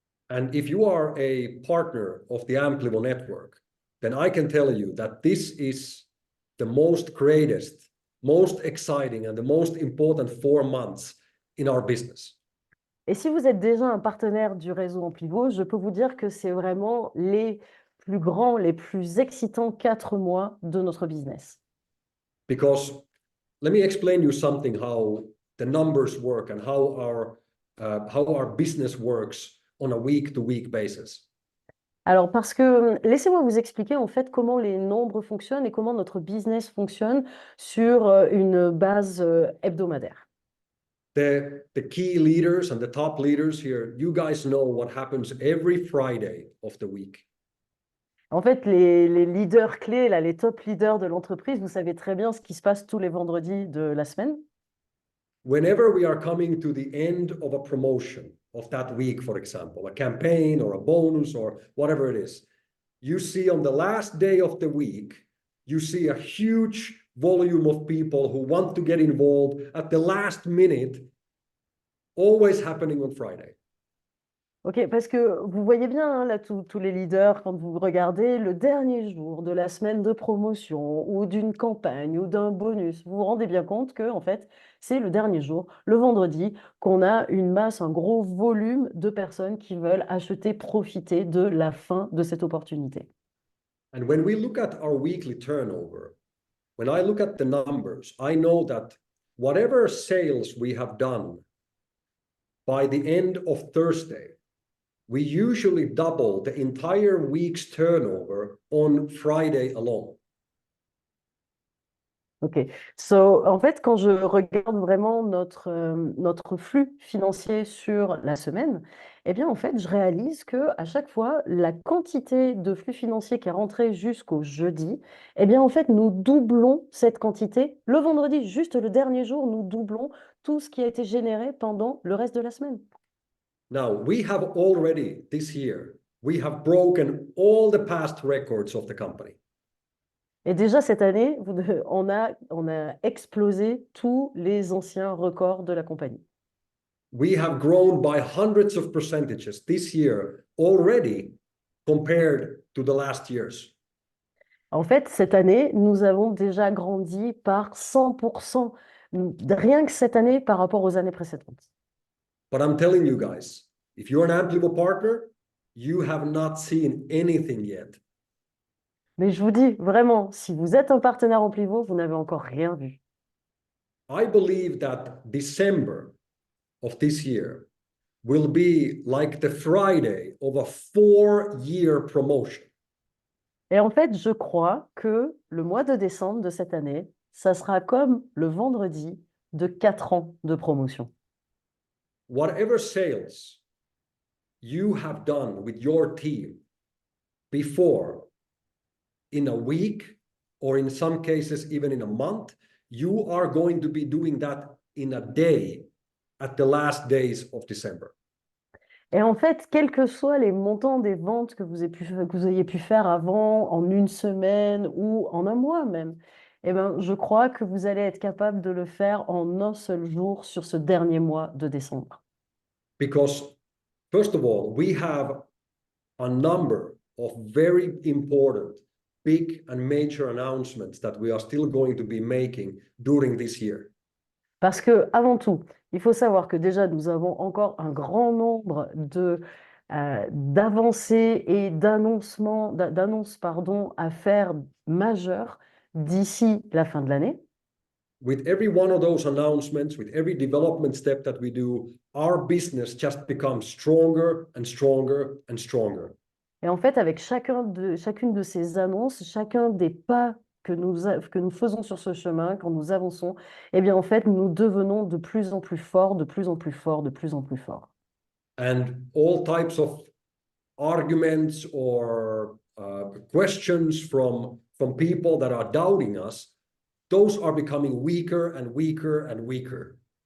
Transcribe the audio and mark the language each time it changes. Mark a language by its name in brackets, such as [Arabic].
[English] And if you are a partner of the Amplivo network, then I can tell you that this is the most greatest, most exciting, and the most important 4 months in our business. [French] Et si vous êtes déjà un partenaire du réseau Amplivo, je peux vous dire que c'est vraiment les plus grands, les plus excitants 4 mois de notre business. [English] Because let me explain you something how the numbers work and how our business works on a week-to-week basis. [French] Alors, parce que laissez-moi vous expliquer en fait comment les nombres fonctionnent et comment notre business fonctionne sur une base hebdomadaire. [English] The key leaders and the top leaders here, you guys know what happens every Friday of the week. [French] En fait, les leaders clés, là, les top leaders de l'entreprise, vous savez très bien ce qui se passe tous les vendredis de la semaine. [English] Whenever we are coming to the end of a promotion of that week, for example, a campaign or a bonus or whatever it is, you see on the last day of the week, you see a huge volume of people who want to get involved at the last minute, always happening on Friday. [French] Ok, parce que vous voyez bien, hein, là, tous les leaders, quand vous regardez le dernier jour de la semaine de promotion ou d'une campagne ou d'un bonus, vous vous rendez bien compte que, en fait, c'est le dernier jour, le vendredi, qu'on a une masse, un gros volume de personnes qui veulent acheter, profiter de la fin de cette opportunité. [English] And when we look at our weekly turnover, when I look at the numbers, I know that whatever sales we have done by the end of Thursday, we usually double the entire week's turnover on Friday alone. [French] Ok, so en fait, quand je regarde vraiment notre flux financier sur la semaine, eh bien en fait, je réalise que à chaque fois, la quantité de flux financier qui est rentrée jusqu'au jeudi, eh bien en fait, nous doublons cette quantité le vendredi, juste le dernier jour, nous doublons tout ce qui a été généré pendant le reste de la semaine. [English] Now, we have already this year, we have broken all the past records of the company. [French] Et déjà cette année, on a explosé tous les anciens records de la compagnie. [English] We have grown by hundreds of percentages this year already compared to the last years. [French] En fait, cette année, nous avons déjà grandi par 100%, rien que cette année par rapport aux années précédentes. [English] But I'm telling you guys, if you're an Amplivo partner, you have not seen anything yet. [French] Mais je vous dis vraiment, si vous êtes un partenaire Amplivo, vous n'avez encore rien vu. [English] I believe that December of this year will be like the Friday of a 4-year promotion. [French] Et en fait, je crois que le mois de décembre de cette année, ça sera comme le vendredi de 4 ans de promotion. [English] Whatever sales you have done with your team before, in a week, or in some cases, even in a month, you are going to be doing that in a day at the last days of December. [French] Et en fait, quels que soient les montants des ventes que vous ayez pu faire avant, en une semaine ou en un mois même, eh ben, je crois que vous allez être capable de le faire en un seul jour sur ce dernier mois de décembre. [English] Because, first of all, we have a number of very important, big and major announcements that we are still going to be making during this year. [French] Parce que, avant tout, il faut savoir que déjà, nous avons encore un grand nombre d'avancées et d'annonces, pardon, à faire majeures d'ici la fin de l'année. [English] With every one of those announcements, with every development step that we do, our business just becomes stronger and stronger and stronger. [French] Et en fait, avec chacune de ces annonces, chacun des pas que nous faisons sur ce chemin, quand nous avançons, eh bien, en fait, nous devenons de plus en plus forts, de plus en plus forts, de plus en plus forts. [English] And all types of arguments or questions from people that are doubting us, those are becoming weaker and weaker and weaker.